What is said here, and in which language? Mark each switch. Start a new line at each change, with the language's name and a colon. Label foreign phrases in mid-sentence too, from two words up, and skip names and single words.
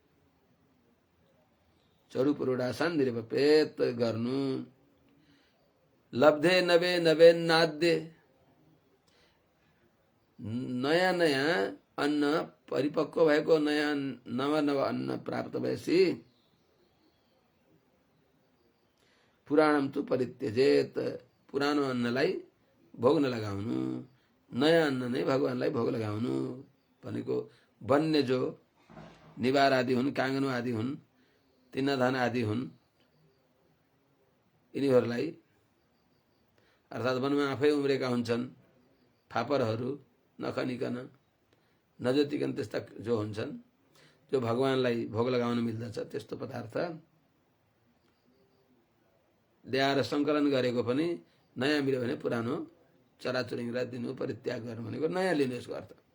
Sanskrit: चरुपुरोडासान निरपेत
Nepali: गर्नु।
Sanskrit: लब्धे नवे नाद्य,
Nepali: नयाँ नयाँ अन्न परिपक्व भएको नयाँ नव अन्न प्राप्त भएपछि
Sanskrit: पुराणम तु परित्यजेत,
Nepali: पुरानो अन्नलाई भोग नलगाउनु, नयाँ अन्न नै भगवानलाई भोग लगाउनु भनेको वन्य जो निवार आदि हुन्, काङ्गनु आदि हुन्, तिन्नधान आदि हुन्, यिनीहरूलाई अर्थात् वनमा आफै उम्रेका हुन्छन् फापरहरू, नखनिकन नजोतिकन त्यस्ता जो हुन्छन्, जो भगवानलाई भोग लगाउन मिल्दछ, त्यस्तो पदार्थ ल्याएर सङ्कलन गरेको पनि नयाँ मिल्यो भने पुरानो चराचुरुङ्गीलाई दिनु, परित्याग गर्नु भनेको नयाँ लिनु, यसको अर्थ।